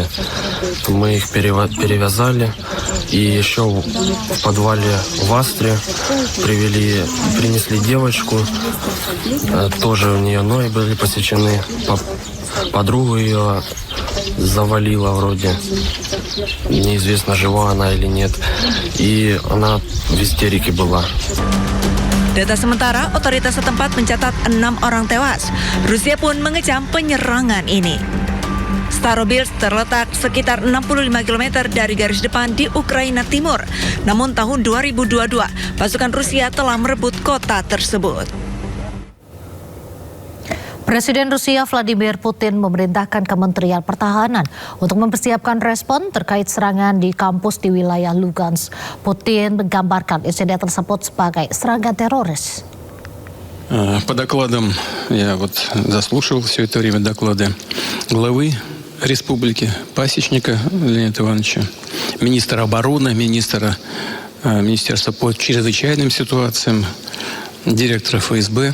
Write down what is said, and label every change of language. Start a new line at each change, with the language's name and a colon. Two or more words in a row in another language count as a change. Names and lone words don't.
Russian: Мы их перевязали, и еще в подвале в Астре принесли девочку, тоже у нее ноги были посечены, подругу ее завалила вроде, неизвестно, жива она или нет, и она в истерике была.
Indonesian: Data sementara, otoritas setempat mencatat 6 orang tewas. Rusia pun mengecam penyerangan ini. Starobilsk terletak sekitar 65 km dari garis depan di Ukraina Timur. Namun tahun 2022, pasukan Rusia telah merebut kota tersebut. Presiden Rusia Vladimir Putin memerintahkan Kementerian Pertahanan untuk mempersiapkan respon terkait serangan di kampus di wilayah Lugansk. Putin menggambarkan insiden tersebut sebagai serangan teroris.
Russian: По докладам, я заслушал все это время доклады главы республики Пасечника Леонида Ивановича, министра обороны, министерства по чрезвычайным ситуациям, директора ФСБ.